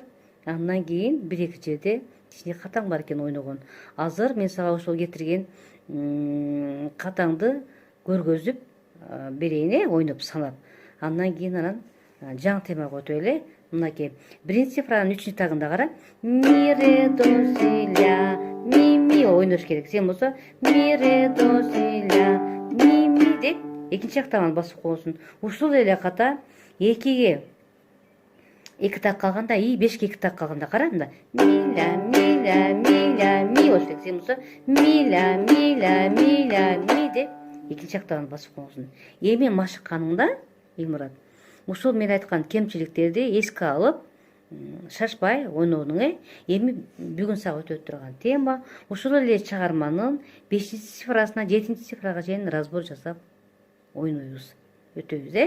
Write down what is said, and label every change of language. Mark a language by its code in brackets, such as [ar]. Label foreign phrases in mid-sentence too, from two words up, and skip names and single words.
[ky] Андан кийин бир-эки жерде кичине катаң бар экен ойногон. Азыр мен сага ошол кетирген катаңды көргөзүп берейин, ойноп санап. Андан кийин анан жаңы темага өтөлү. Мынакей 1-цифранын 3-чү тагында кара. Ми, ре, до, си, ля, ми ойнош керек. Сен болсо ми, ре, до, си, ля, ми деп экинчи октаваны басып коесуң. Ушул эле ката 2-ге 2 так калганда, 5-ге 2 так калганда кара мында. Ми, ля, ми, ля, ми, ля, ми болуш керек. Сен болсо ми, ля, ми, ля, ми, ля, ми деп экинчи октаваны басып коесуң. Эми машыкканыңда, Элмурат, ушул мен айткан кемчиликтерди эске алып, шашпай ойноону. Эми бүгүн сага өтө турган тема ушул эле чыгарманын 5-цифрасынан 7-цифрага чейин разбор жасап ойнойбуз, өтөбүз.